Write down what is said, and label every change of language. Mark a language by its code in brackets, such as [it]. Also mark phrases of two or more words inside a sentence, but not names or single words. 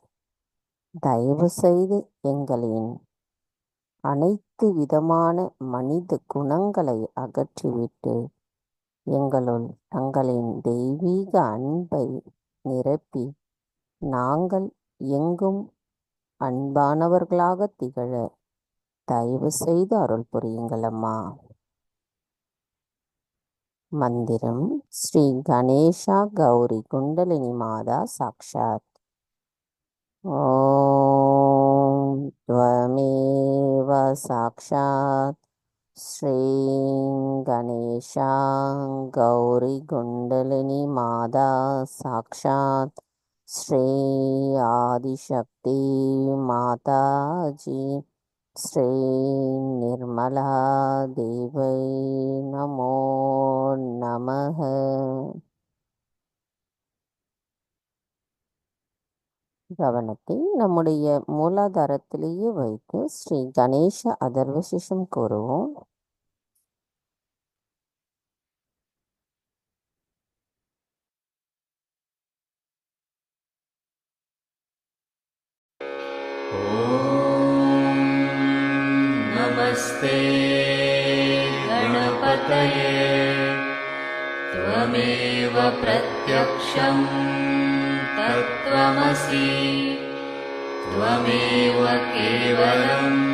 [ta] தயவு செய்து எங்களின் அனைத்து விதமான மனித குணங்களை அகற்றிவிட்டு எங்களுள் தங்களின் தெய்வீக அன்பை நிரப்பி நாங்கள் எங்கும் அன்பானவர்களாக திகழ தயவு செய்து அருள் புரியுங்கள் அம்மா. [sa] मंदिरम श्री गणेशा गौरी कुंडलिनी माता साक्षात्। ओम त्वमेव साक्षात् श्री गणेशा गौरी कुंडलिनी माता साक्षात् श्री आदिशक्ति माता जी श्री निर्मला देवै नमो नमः। [ta] கவனத்தை நம்முடைய மூலாதாரத்திலேயே வைத்து ஸ்ரீ கணேச அதர்வசிஷம் கூறுவோம். [sa] नमस्ते गणपतये त्वमेव प्रत्यक्षं तत्त्वमसि त्वमेव केवलं